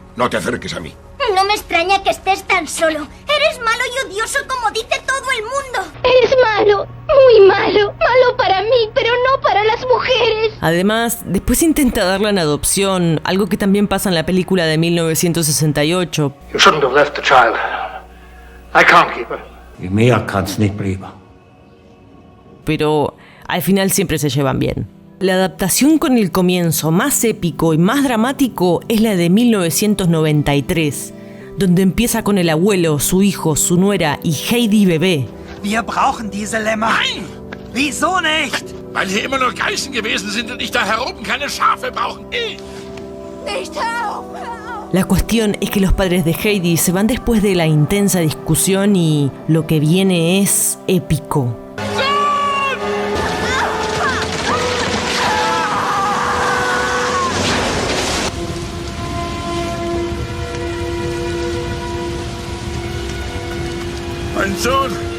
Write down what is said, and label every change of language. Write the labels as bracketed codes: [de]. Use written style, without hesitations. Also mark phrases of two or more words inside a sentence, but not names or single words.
[es] No te acerques a mí. No me extraña que estés tan solo. Eres malo y odioso como dice todo el mundo. Eres malo, muy malo. Malo para mí, pero no para las mujeres. Además, después intenta darla en adopción, algo que también pasa en la película de 1968. [en] You shouldn't have left the child. I can't keep her. [de] I mere kann's nicht bleiben. [es] Pero al final siempre se llevan bien. La adaptación con el comienzo más épico y más dramático es la de 1993, donde empieza con el abuelo, su hijo, su nuera y Heidi bebé. [de] Wir brauchen diese Lämmer. Nein! Wieso nicht? Weil hier immer nur Geißen gewesen sind und ich da heroben keine Schafe brauchen. Nicht, hör auf. [es] La cuestión es que los padres de Heidi se van después de la intensa discusión y lo que viene es épico. [de] Mein Sohn!